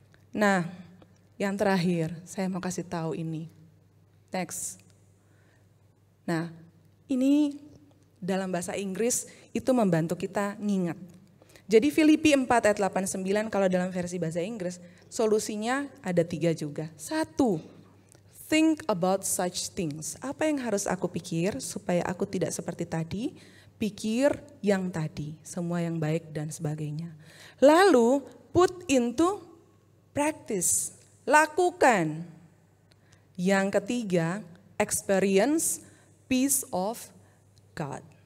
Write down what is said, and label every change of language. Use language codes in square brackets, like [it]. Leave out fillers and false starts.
[id] Nah, yang terakhir saya mau kasih tahu ini. Next. Nah, ini dalam bahasa Inggris itu membantu kita ngingat. Jadi Filipi 4 ayat 8-9 kalau dalam versi bahasa Inggris, solusinya ada 3 juga. [en] 1, think about such things. [id] Apa yang harus aku pikir supaya aku tidak seperti tadi? Pikir yang tadi, semua yang baik dan sebagainya. Lalu [en] put into practice, [id] lakukan. Yang ketiga, [en] experience peace of God.